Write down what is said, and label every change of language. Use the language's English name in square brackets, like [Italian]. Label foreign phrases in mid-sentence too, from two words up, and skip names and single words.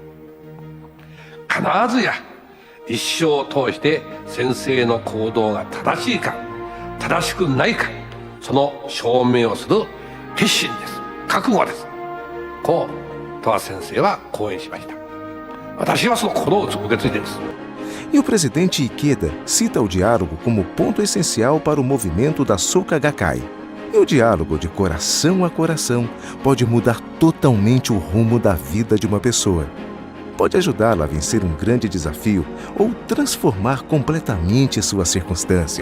[Japanese] 必ずや一生を通して先生の行動が正しいか正しくないか、その証明をする決心です。覚悟です。こう戸先生は講演しました。私はその心を受け継いでいます。 [Portuguese] E o presidente Ikeda cita o diálogo como ponto essencial para o movimento da Soka Gakkai. E o diálogo de coração a coração pode mudar totalmente o rumo da vida de uma pessoa. Pode ajudá-la a vencer um grande desafio ou transformar completamente sua circunstância.